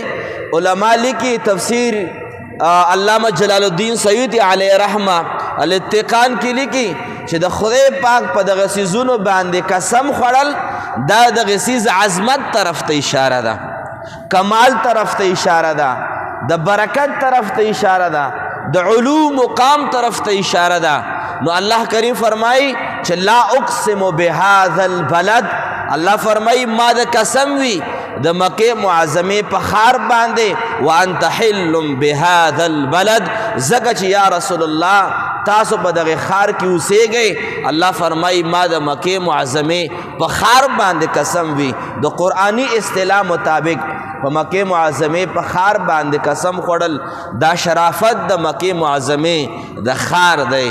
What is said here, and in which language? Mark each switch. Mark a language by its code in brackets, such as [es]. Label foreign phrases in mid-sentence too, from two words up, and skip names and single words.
[ps] علما لیکي تفسیر علامه جلال الدین سیوطی [ar] علیه رحمه [ps] الاتقان کې لیکي چې د خدای پاک په دغه سیزونو باندې قسم خوړل دا دغه سیز عظمت طرف ته اشاره ده، کمال طرف ته اشاره ده، د برکت طرف ته اشاره ده، د علو مقام طرف ته اشاره ده. نو الله کریم فرمایي چې [ar] لا اقسم بهذا البلد، [ps] الله فرمایي ما د قسم وي د مکې معظمې په ښار باندې، [ar] وانت حل بهذا البلد، [ps] ځکه چې [ar] یا رسول الله [ps] تاسو په دغه ښار کې اوسېږئ. الله فرمایي ما د مکې معظمې په ښار باندې قسم وي. د قرآني اصطلاح مطابق په مکې معظمې په ښار باندې قسم خوړل دا شرافت د مکې معظمې د ښار دی.